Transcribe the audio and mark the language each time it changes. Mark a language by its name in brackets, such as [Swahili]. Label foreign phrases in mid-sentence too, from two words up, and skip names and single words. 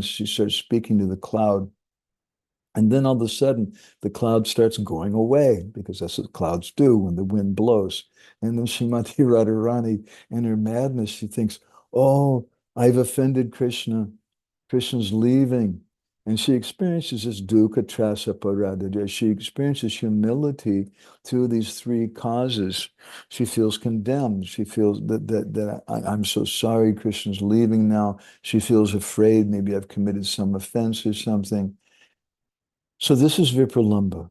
[English] She starts speaking to the cloud. And then all of a sudden, the cloud starts going away because that's what clouds do when the wind blows. And then Srimati Radharani, in her madness, she thinks, oh, I've offended Krishna. Krishna's leaving. And she experiences this [Sanskrit] dukkha trasa paradaya. [English] She experiences humility through these three causes. She feels condemned. She feels that I'm so sorry Krishna's leaving now. She feels afraid. Maybe I've committed some offense or something. So this is Vipralambha.